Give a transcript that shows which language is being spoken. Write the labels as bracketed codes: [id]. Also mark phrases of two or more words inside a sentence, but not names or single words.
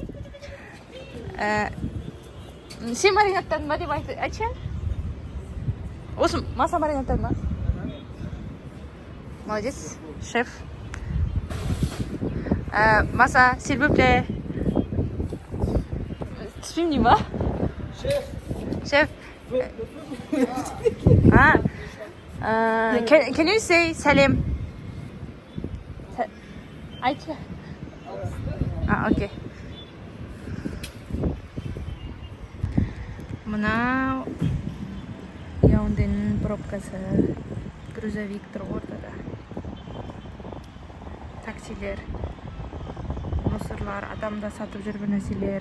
[kk] Сен маринаттадың ба деп айтшы? Осы маса маринаттадың ба? [ru] Молодец, шеф. [fr] Маса, s'il vous plaît. [kk] Түспеймін дейм ба? Шеф. [en] Can you say Salim? [kk] Айтшы. Окей. Мынау Яунденің пробкасы. Грузовик тұр ортада. Таксилер, мусорлар, адамда сатып жүрген нәрселер.